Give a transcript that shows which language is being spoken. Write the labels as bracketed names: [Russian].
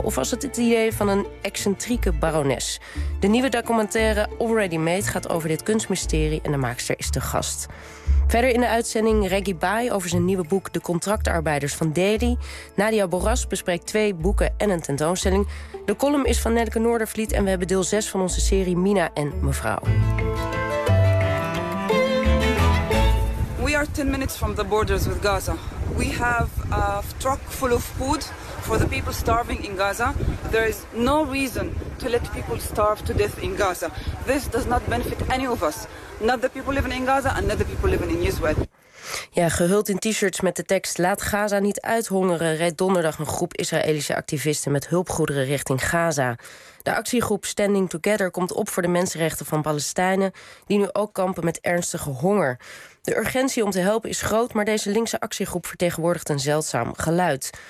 [Dutch] Of was het het idee van een excentrieke barones? De nieuwe documentaire Already Made gaat over dit kunstmysterie en de maakster is de gast. Verder in de uitzending Reggie Bai over zijn nieuwe boek De Contractarbeiders van Delhi. Nadia Borras bespreekt twee boeken en een tentoonstelling. De column is van Nelleke Noordervliet en we hebben deel 6 van onze serie Mina en Mevrouw. [English] We are 10 minutes from the borders with Gaza. We have a truck full of food for the people starving in Gaza. There is no reason to let people starve to death in Gaza. This does not benefit any of us. Not the people living in Gaza and not the people living in Israel. [Dutch] Ja, gehuld in t-shirts met de tekst Laat Gaza niet uithongeren, reed donderdag een groep Israëlische activisten met hulpgoederen richting Gaza. De actiegroep Standing Together komt op voor de mensenrechten van Palestijnen die nu ook kampen met ernstige honger. De urgentie om te helpen is groot, maar deze linkse actiegroep vertegenwoordigt een zeldzaam geluid.